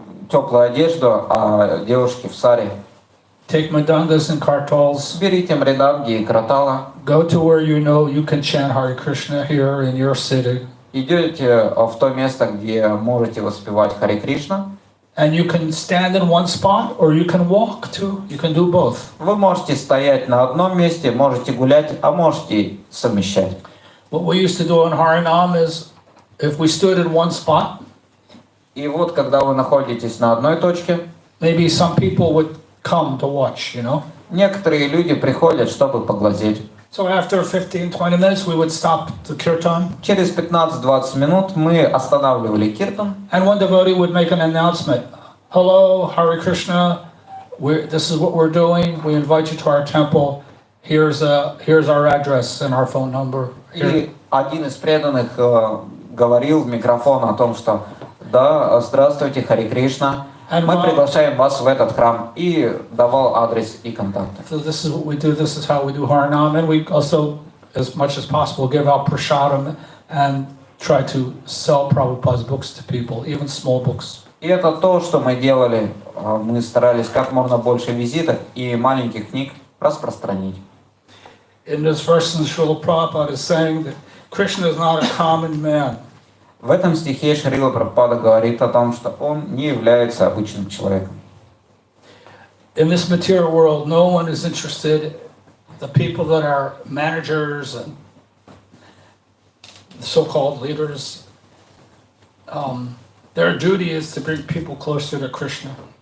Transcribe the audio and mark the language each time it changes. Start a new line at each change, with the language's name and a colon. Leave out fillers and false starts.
Russian: теплую одежду, а девушки в саре.
English: Take madangas and kartals.
Russian: Берите мриданги и кратала.
English: Go to where you know you can chant Hare Krishna here in your city.
Russian: Идете в то место, где можете воспевать Харе Кришна.
English: And you can stand in one spot or you can walk too. You can do both.
Russian: Вы можете стоять на одном месте, можете гулять, а можете совмещать.
English: What we used to do in Harinam is, if we stood in one spot,
Russian: И вот, когда вы находитесь на одной точке,
English: maybe some people would come to watch, you know.
Russian: некоторые люди приходят, чтобы поглазеть.
English: So after 15-20 minutes, we would stop the kirtan.
Russian: Через 15-20 минут мы останавливали киртан.
English: And one devotee would make an announcement. Hello, Hare Krishna. This is what we're doing. We invite you to our temple. Here's our address and our phone number.
Russian: И один из преданных говорил в микрофон о том, что да, здравствуйте, Харе Кришна. Мы приглашаем вас в этот храм, и давал адрес и контакты.
English: So this is what we do. This is how we do Harinam, and we also, as much as possible, give out prasadam and try to sell Prabhupada's books to people, even small books.
Russian: И это то, что мы делали. Мы старались как можно больше визиток и маленьких книг распространить.
English: In this verse, Srila Prabhupada is saying that Krishna is not a common man.
Russian: В этом стихе Шрила Прабхупада говорит о том, что он не является обычным человеком.
English: In this material world, no one is interested. The people that are managers and so-called leaders, their duty is to bring people closer to Krishna.